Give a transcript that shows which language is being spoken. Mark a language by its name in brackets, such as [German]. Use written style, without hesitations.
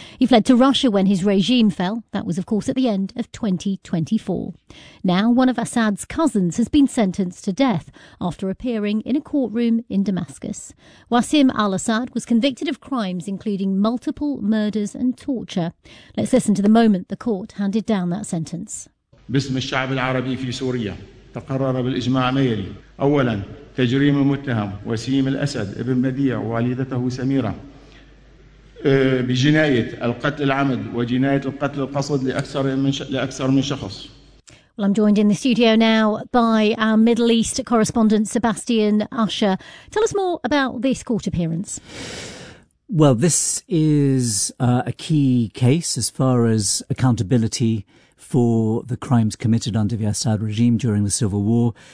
[English] He fled to Russia when his regime fell. That was, of course, at the end of 2024. Now, one of Assad's cousins has been sentenced to death after appearing in a courtroom in Damascus. Wasim al-Assad was convicted of crimes including multiple murders and torture. Let's listen to the moment the court handed down that sentence. [Arabic] باسم الشعب العربي في سوريا تقرر بالإجماع ما يلي أولا تجريم المتهم وسيم الأسد ابن بديع والدته سميرة بجناية القتل العمد وجناية القتل القصد لأكثر من شخص. [English] Well, I'm joined in the studio now by our Middle East correspondent Sebastian Usher. Tell us more about this court appearance. Well, this is a key case as far as accountability for the crimes committed under the Assad regime during the civil war.